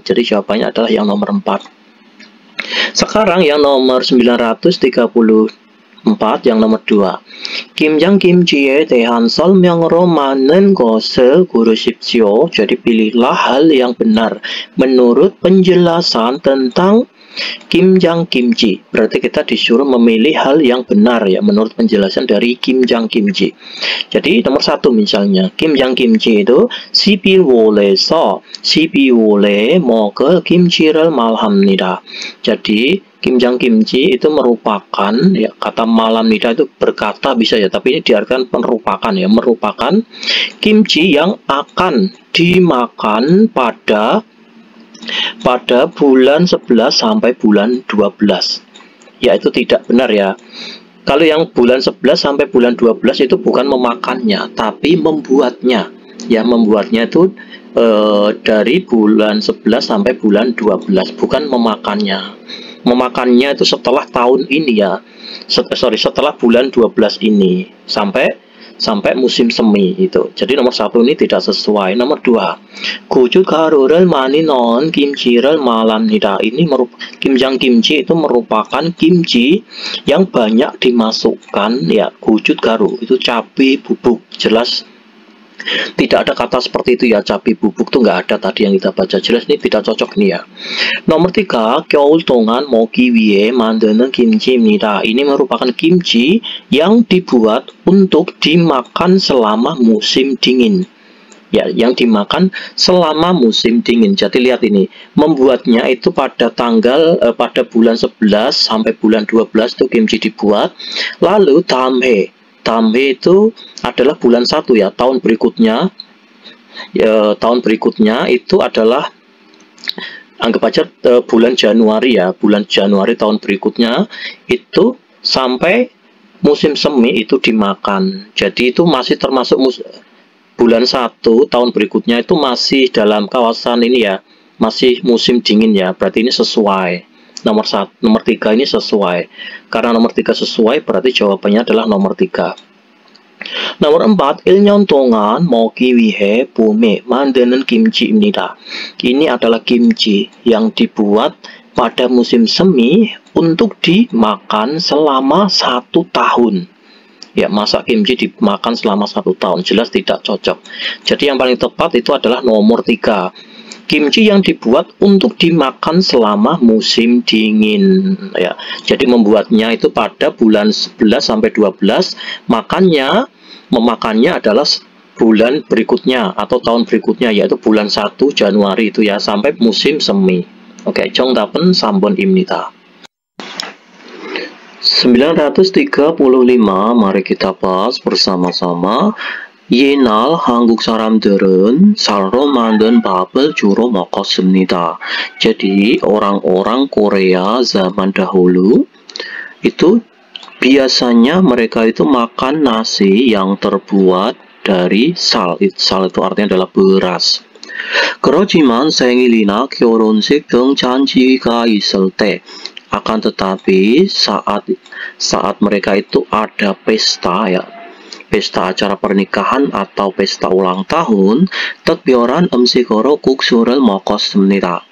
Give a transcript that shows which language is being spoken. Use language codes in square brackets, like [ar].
[id] Jadi jawabannya adalah yang nomor 4. Sekarang yang nomor 934 yang nomor 2. [ko] 김장김치에 대한 설명으로 맞는 것을 고르십시오. [id] Jadi pilihlah hal yang benar menurut penjelasan tentang 김장김치. Berarti kita disuruh memilih hal yang benar ya, menurut penjelasan dari 김장김치. Jadi nomor 1 misalnya, 김장김치 itu [ko] 12월에 먹을 김치를 말합니다. [id] Jadi 김장김치 itu merupakan ya, kata malamnida itu berkata bisa ya, tapi ini diartikan merupakan ya, merupakan kimchi yang akan dimakan pada bulan 11 sampai bulan 12. Ya, itu tidak benar ya. Kalau yang bulan 11 sampai bulan 12 itu bukan memakannya, tapi membuatnya. Ya, membuatnya itu dari bulan 11 sampai bulan 12, bukan memakannya. Memakannya itu setelah tahun ini ya. Setelah bulan 12 ini sampai musim semi itu. Jadi nomor 1 ini tidak sesuai. [ko] Nomor 2, 고춧가루를 많이 넣은 김치를 말합니다. [id] Ini 김장김치 itu merupakan kimchi yang banyak dimasukkan ya, gochujgaru itu cabai bubuk. Jelas tidak ada kata seperti itu ya, cabai bubuk tuh nggak ada tadi yang kita baca. Jelas ini tidak cocok nih ya. [ko] Nomor 3, 겨울 동안 먹기 위해 만드는 김치입니다. [id] Ini merupakan kimchi yang dibuat untuk dimakan selama musim dingin. Ya, yang dimakan selama musim dingin. Jadi lihat ini, membuatnya itu pada pada bulan 11 sampai bulan 12 itu kimchi dibuat. Lalu Damhe itu adalah bulan 1 ya, tahun berikutnya. Tahun berikutnya itu adalah anggap aja bulan Januari ya, bulan Januari tahun berikutnya itu sampai musim semi itu dimakan. Jadi itu masih termasuk bulan 1 tahun berikutnya itu masih dalam kawasan ini ya, masih musim dingin ya. Berarti ini sesuai. Nomor 3 ini sesuai. Karena nomor 3 sesuai, berarti jawabannya adalah nomor 3. Nomor 4, [ko] 1년 동안 먹기 위해 봄에 만드는 김치입니다. [id] Ini adalah kimchi yang dibuat pada musim semi untuk dimakan selama 1 tahun. Ya, masak kimchi dimakan selama 1 tahun jelas tidak cocok. Jadi yang paling tepat itu adalah nomor 3. Kimchi yang dibuat untuk dimakan selama musim dingin ya. Jadi membuatnya itu pada bulan 11 sampai 12, memakannya adalah bulan berikutnya atau tahun berikutnya, yaitu bulan 1 Januari itu ya, sampai musim semi. [ko] Oke, 정답은 3번 입니다. [id] 935, mari kita bahas bersama-sama. [ko] 옛날 한국 사람들은 쌀로 만든 밥을 주로 먹었습니다. [id] Jadi orang-orang Korea zaman dahulu itu biasanya mereka itu makan nasi yang terbuat dari sal. Sal itu artinya adalah beras. [ko] 그렇지만 생일이나 결혼식 등 잔치가 있을 때, [id] akan tetapi saat mereka itu ada pesta ya, pesta acara pernikahan atau pesta ulang tahun, [ko] 특별한 음식으로 국수를 먹었습니다.